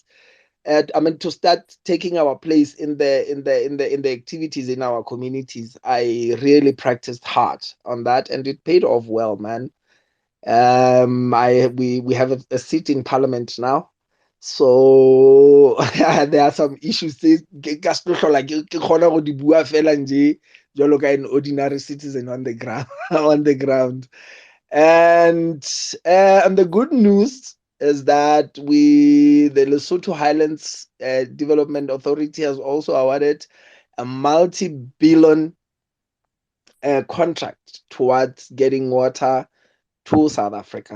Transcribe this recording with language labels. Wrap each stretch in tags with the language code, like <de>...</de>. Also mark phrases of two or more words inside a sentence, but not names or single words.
<en>To start taking our place in the activities in our communities. I really practiced hard on that, and it paid off well, man. We have a seat in parliament now, so there are some issues</en> <st>tse ka se tlo hlola ke kgona go di bua fela nje jwalo ka</st> <en>an ordinary citizen on the ground on the ground. And the good news is that the Lesotho Highlands Development Authority has also awarded a multi-billion contract towards getting water to South Africa.</en>